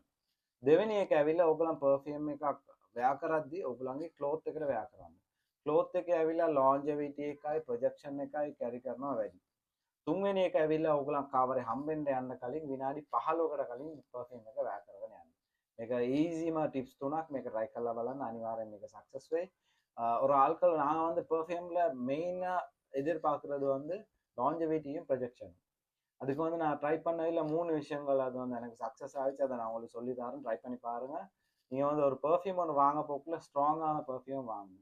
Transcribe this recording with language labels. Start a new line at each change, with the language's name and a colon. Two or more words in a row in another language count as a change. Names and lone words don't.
Sinhala: දෙවෙනි එක ඇවිල්ලා ඔයගලන් පර්ෆියුම් එකක් වෙයා කරද්දී ඔයගලන්ගේ ක්ලෝත් එකට වෙයා කරන්න. ක්ලෝත් එකේ ඇවිල්ලා ලොන්ජෙවිටි එකයි ප්‍රොජෙක්ෂන් එකයි කැරි කරනවා වැඩි. තුන්වෙනි එක ඇවිල්ලා ඕගොල්ලන් කාමරේ හම්බෙන්න යන්න කලින් විනාඩි 15කට කලින් පර්ෆියුම් එක වැය කරගෙන යන්න. මේක
English: easiest tips
Sinhala: තුනක් මේක try කරලා බලන්න අනිවාර්යෙන් මේක சக்சஸ் වෙයි.
Tamil: ஒரு ஆட்கள் நான் வந்து பெர்ஃப்யூம்ல மெயினா எதிர்பார்க்கறது வந்து லாஞ்சவிட்டியும் ப்ரொஜெக்ஷனும். அதுக்கு வந்து நான் ட்ரை பண்ணதில் 3 விஷயங்கள் அது வந்து எனக்கு சக்ஸஸ் ஆகிடுச்சு. அதை நான் உங்களுக்கு சொல்லி தரேன், ட்ரை பண்ணி பாருங்கள். நீங்கள் வந்து ஒரு பெர்ஃப்யூம் ஒன்று வாங்க போக்குள்ள ஸ்ட்ராங்கான பெர்ஃப்யூம் வாங்கணும்.